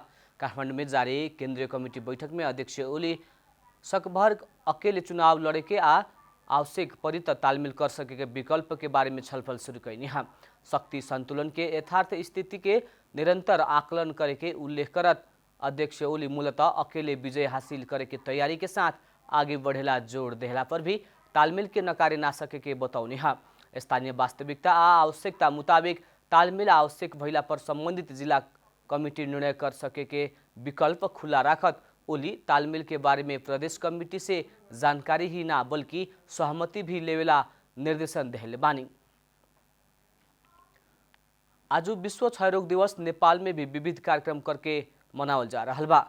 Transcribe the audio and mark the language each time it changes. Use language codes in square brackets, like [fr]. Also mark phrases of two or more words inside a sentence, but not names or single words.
[bho] काठमाडौँ में जारी केंद्रीय कमेटी बैठक में अध्यक्ष ओली सकभर अकेले चुनाव लड़े के आवश्यक परी त तालमेल कर सके के विकल्प के बारे में छलफल शुरू कैनी है। शक्ति संतुलन के यथार्थ स्थिति के निरंतर आकलन करे के उल्लेख करत अध्यक्ष ओली मूलतः अकेले विजय हासिल करे के तैयारी के साथ आगे बढ़ेला जोड़ देहला पर भी तालमेल के नकारे ना सके के बताउने है। स्थानीय वास्तविकता आवश्यकता मुताबिक तालमेल आवश्यक भइला पर संबंधित जिला कमिटी निर्णय कर सके के विकल्प खुला राखत ओली तालमेल के बारे में प्रदेश कमिटी से जानकारी ही ना बल्कि सहमति भी लेवेला निर्देशन देहले बानी। आज विश्व क्षयरोग दिवस नेपाल में भी विविध कार्यक्रम करके मनावल जा रहा बा।